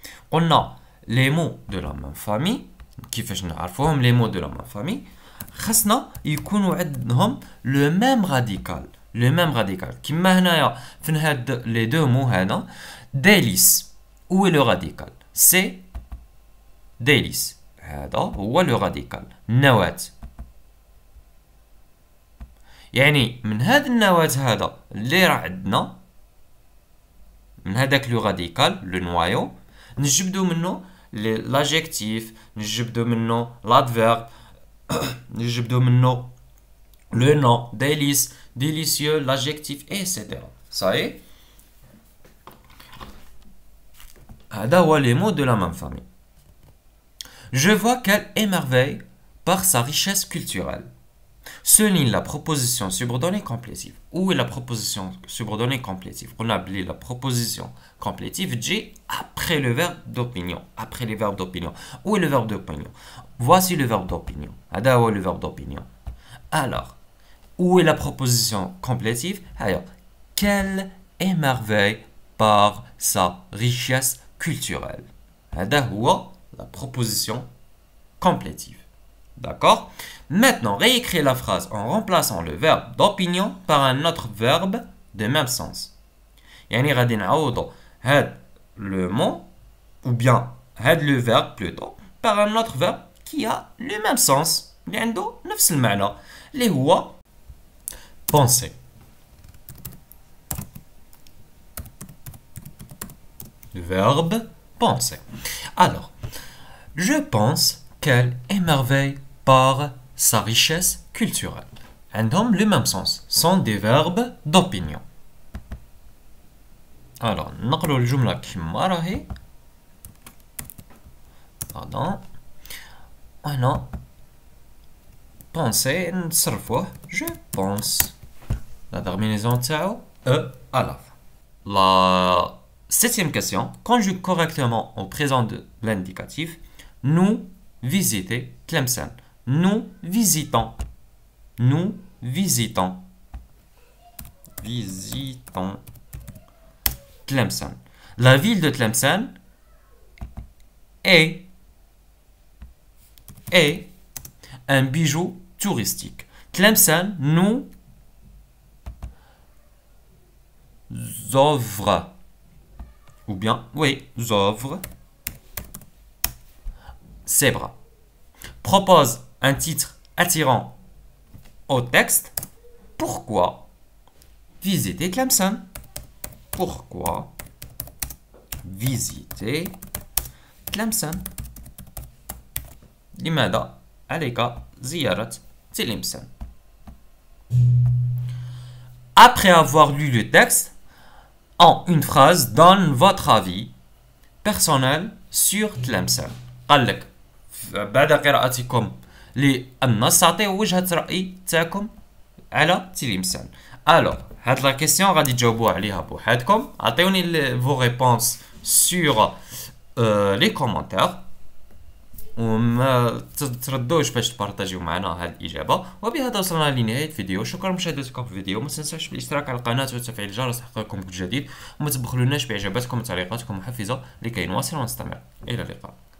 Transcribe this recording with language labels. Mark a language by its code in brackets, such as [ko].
[fr] On a les mots de la même famille. [ar] كيفاش نعرفوهم [fr] les mots de la même famille [ar] خاصنا يكونوا عندهم [fr] le même radical [ar] كيما هنايا في هاد [fr] les deux mots [ar] هذا [fr] délice. où est le radical c'est délice. [ar] هذا هو [fr] le radical [ar] النواة. يعني من هذا النواة هذا اللي راه عندنا من هذاك [fr] لو راديكال لو نوايو [ar] نجبدو منه l'adjectif, نجبدو منه l'adverbe, نجبدو منه [fr] le nom, délice, délicieux, l'adjectif, etc. Ça y est. [ar] هذا هو [fr] les mots de la même famille. Je vois qu'elle émerveille par sa richesse culturelle. Souligne la proposition subordonnée complétive. Où est la proposition subordonnée complétive? On a appelé la proposition complétive J après le verbe d'opinion. Après les verbes d'opinion. Où est le verbe d'opinion? Voici le verbe d'opinion. Ada où est le verbe d'opinion? Alors, où est la proposition complétive? Alors, qu'elle émerveille par sa richesse culturelle. Ada où la proposition complétive. D'accord? Maintenant, réécrire la phrase en remplaçant le verbe d'opinion par un autre verbe de même sens. [ar] يعني غادي نعوضو هاد [fr] le mot ou bien [ar] هاد [fr] le verbe plutôt par un autre verbe qui a le même sens. [ar] اللي عنده نفس المعنى اللي هو penser. [fr] Le verbe penser. Alors, je pense qu'elle émerveille par sa richesse culturelle. [ar] عندهم [fr] le même sens. Sont des verbes d'opinion. [ar] Alors, نقرأ الجملة كما راهي. [fr] Pardon. [ar] أنا penser نصرفوه. [fr] Je pense. La terminaison [ar] تاعو [fr] e à la fin. La septième question. Conjugue correctement au présent de l'indicatif. Nous visiter Tlemcen. Nous visitons. Nous visitons. Visitons Tlemcen. La ville de Tlemcen est un bijou touristique. Tlemcen nous offre, ou bien, oui, offre ses bras. Propose un titre attirant au texte. Pourquoi visiter Tlemcen? Pourquoi visiter Tlemcen? [ar] لماذا عليك زيارة تلمسان? [fr] Après avoir lu le texte, en une phrase, donne votre avis personnel sur Tlemcen. [ar] قال لك بعد قراءتكم للنص تعطيو وجهة رأي تاعكم على تلمسان. Alors, هاد [fr] لا كيسيون [ar] غادي تجاوبوا عليها بوحدكم. عطيوني [fr] vos réponses sur les commentaires. [ar] وما تردوش باش تبارطاجيو معنا هاد الإجابة. وبهذا وصلنا لنهاية الفيديو. شكرا لمشاهدتكم في الفيديو. ما تنساوش بالاشتراك على القناة وتفعيل الجرس لتحقيقكم كل جديد. وما تبخلوناش بإعجاباتكم وتعليقاتكم محفزة لكي نواصل ونستمر. إلى اللقاء.